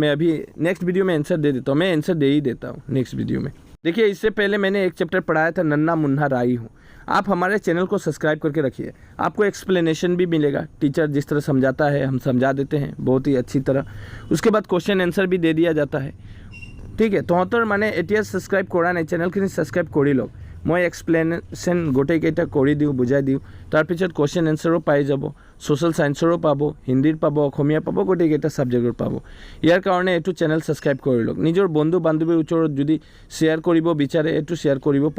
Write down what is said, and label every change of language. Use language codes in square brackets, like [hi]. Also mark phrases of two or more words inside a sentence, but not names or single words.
[hi] मैं अभी [en] next video [hi] में आंसर दे देता हूँ। मैं आंसर दे ही देता हूँ [en] next video [hi] में। देखिए, इससे पहले मैंने एक चैप्टर पढ़ाया था, नन्हा मुन्ना राई हूँ। आप हमारे चैनल को सब्सक्राइब करके रखिए। आपको एक्सप्लेनेशन भी मिलेगा। टीचर जिस तरह समझाता है हम समझा देते हैं बहुत ही अच्छी तरह। उसके बाद [en] question answer [hi] भी दे दिया जाता है। ठीक है, [as] 73 মানে এতিয়া সাবস্ক্রাইব কৰা নাই, চেনেলখিনি সাবস্ক্ৰাইব কৰি লওক। মই এক্সপ্লেনেশ্যন গোটেইকেইটা কৰি দিওঁ, বুজাই দিওঁ। তাৰপিছত [en] question answer [as] পাই যাব। [en] social science [as] পাব, হিন্দীৰ পাব, অসমীয়া পাব, গোটেইকেইটা ছাবজেক্টৰ পাব। ইয়াৰ কাৰণে এইটো চেনেল সাবস্ক্ৰাইব কৰি লওক। নিজৰ বন্ধু বান্ধৱীৰ ওচৰত যদি শ্বেয়াৰ কৰিব বিচাৰে এইটো শ্বেয়াৰ কৰিব পাৰে।